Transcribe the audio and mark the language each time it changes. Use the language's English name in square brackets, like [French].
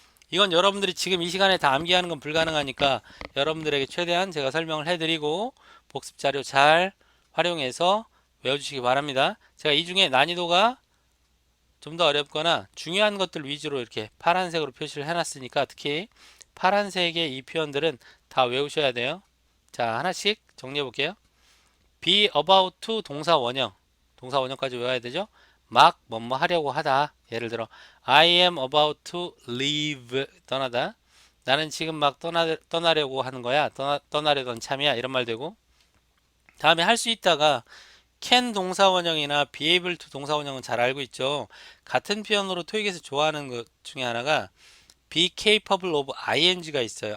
[Korean] 이건 여러분들이 지금 이 시간에 다 암기하는 건 불가능하니까 여러분들에게 최대한 제가 설명을 해드리고 복습 자료 잘 활용해서 외워주시기 바랍니다. 제가 이 중에 난이도가 좀 더 어렵거나 중요한 것들 위주로 이렇게 파란색으로 표시를 해놨으니까 특히 파란색의 이 표현들은 다 외우셔야 돼요. 자, 하나씩 정리해 볼게요. be about to 동사 원형. 동사 원형까지 외워야 되죠? 막 뭐뭐 하려고 하다. [English] 예를 들어 I am about to leave [Korean] 떠나다. 나는 지금 막 떠나려고 하는 거야. 떠나려던 참이야. 이런 말 되고. 다음에 할 수 있다가 can 동사 원형이나 be able to 동사 원형은 잘 알고 있죠. 같은 표현으로 토익에서 좋아하는 것 중에 하나가 be capable of ing가 있어요.